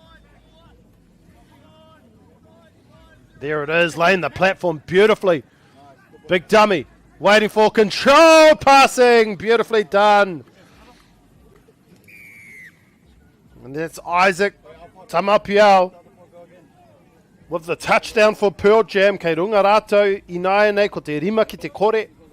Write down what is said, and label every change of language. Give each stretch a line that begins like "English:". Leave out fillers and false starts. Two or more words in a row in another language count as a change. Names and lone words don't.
English: There it is, laying the platform beautifully. Big dummy, waiting for control, passing, beautifully done. And that's Isaac Tamapiao with the touchdown for Pearl Jam.
Māori: Kei runga rātou inaia nei ko te rima ki te kore.